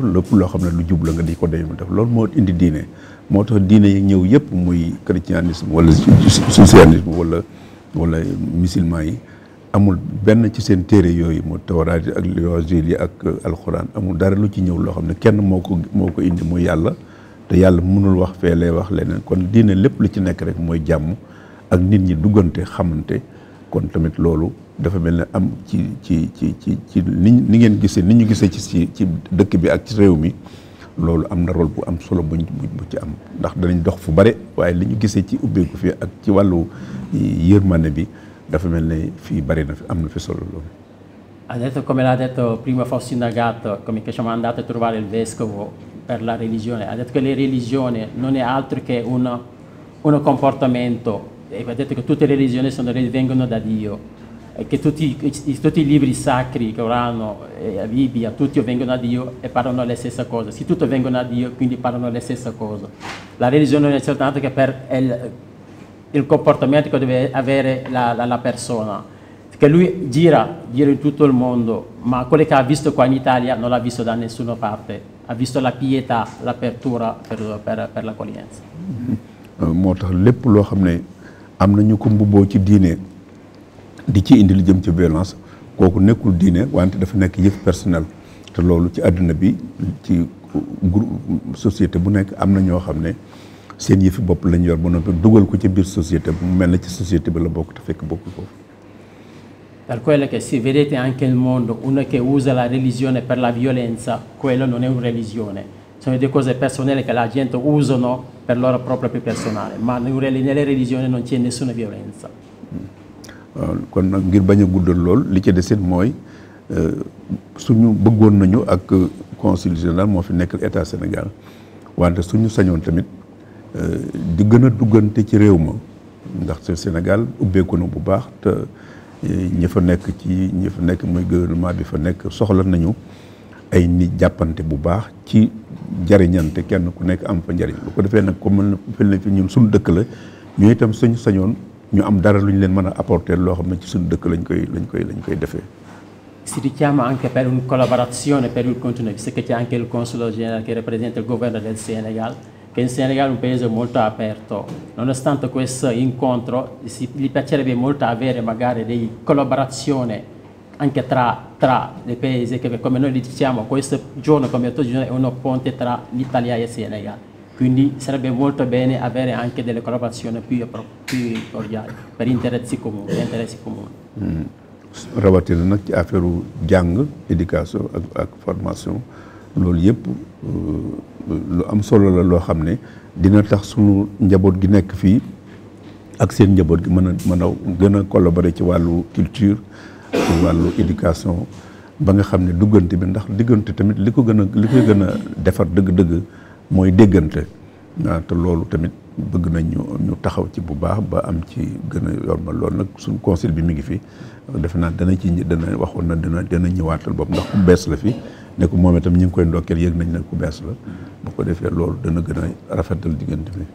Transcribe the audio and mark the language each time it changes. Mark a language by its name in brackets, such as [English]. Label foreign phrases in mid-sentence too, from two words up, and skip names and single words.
[Wolof] lépp loo xam ne lu jub la nga di ko def loolu moo indi diine moo tax diine yi ñëw yëpp muy chrétianisme wala socialisme wala musulman yi amul benn ci seen téere yooyu mu tawraat yi ak l'évangile yi ak alxuraan amul dara lu ci ñëw loo xam ne kenn moo ko indi muy yàlla te yàlla mënul wax fee lay wax leneen kon diine lépp lu ci nekk rek mooy jàmm ak nit ñi duggante xamante kon tamit loolu dafa mel ne am ci ni ngeen gisee ni ñu gisee ci dëkk bi ak ci réew mi loolu am na rôle bu am solo bu ci am ndax danañ dox fu bare waaye li ñu gisee ci ubbeeku fii ak ci wàllu yërmande bi dafa mel ne fii bari na fi am na fi solo loolu. [Italian] Ha detto, come l'ha detto prima fosse indagato, come che siamo andati a trovare il vescovo per la religione, ha detto che la religione non è altro che un comportamento, e ha detto che tutte le religioni vengono da Dio, e che tutti i libri sacri, Corano, la Bibbia, tutti vengono da Dio e parlano la stessa cosa. Se tutti vengono da Dio, quindi parlano la stessa cosa. La religione non è soltanto che per il comportamento che deve avere la persona, che lui gira in tutto il mondo, ma quello che ha visto qua in Italia non l'ha visto da nessuna parte, ha visto la pietà, l'apertura per l'accoglienza. [Wolof] moo tax lépp loo xam ne am na ñu ko mbubboo ci diine di ci indi lu jëm ci violence kooku nekkul diine wante dafa nekk yëf personnel te loolu ci àdduna bi ci [French] groupe société [Wolof] bu nekk am na ñoo xam ne seen yëfi bopp lañ yor ba noppi dugal ko ci biir société bu mel na ci société bi la bokk te fekk bokkul foofu. [Italian] Per quello che si vedete anche nel mondo, uno che usa la religione per la violenza, quello non è una religione, sono delle cose personali che la gente usano per loro proprio personale, ma nelle religioni non c'è nessuna violenza. [Wolof] kon nag ngir bañ a guddal lool li ci desit mooy suñu bëggoon nañu ak [French] consul général [Wolof] moo fi nekkal état Sénégal wante suñu sañoon tamit di gën a duggante ci réew ma ndax Sénégal ubbeeku na bu baax te ñi fa nekk muy gouvernement bi fa nekk soxla nañu ay nit jàppante bu baax ci jariñante kenn ku nekk am fa njariñ bu ko defee nag comme fel na fi ñun suñu dëkk la ñu itam suñu sañoon ñu am dara lu ñu leen mën a apporter loo xam ne ci suñu dëkk lañ koy defee. [Italian] Si richiama anche per una collaborazione per il continuo, visto che c'è anche il console generale che rappresenta il governo del Senegal, che il Senegal è un paese molto aperto. Nonostante questo incontro, gli piacerebbe molto avere magari delle collaborazioni anche tra i paesi, che come noi diciamo, questo giorno come altro giorno è uno ponte tra l'Italia e il Senegal. Quindi sarebbe molto bene avere anche delle collaborazioni più cordiali per interessi comuni. [Wolof] rawatina nag ci affaire jàng éducation ak formation loolu yëpp lu am solo la loo xam ne dina tax sunu njaboot gi nekk fii ak seen njaboot gi mën a gën a collaborer ci wàllu culture ci wàllu éducation ba nga xam ne duggante bi ndax diggante tamit li koy gën a defar dëgg-dëgg mooy déggante te loolu tamit bëgg nañ ñu taxaw ci bu baax ba am ci gën a yombal loolu nag suñu conseil bi mi ngi fi defe naa dana waxoon na dana ñëwaatal bopp ndax ku bees la fi ne ko moom itam ñu ngi koy ndokkeel yëg nañ ne ku bees la bu ko defee loolu dana gën a rafetal diggante bi.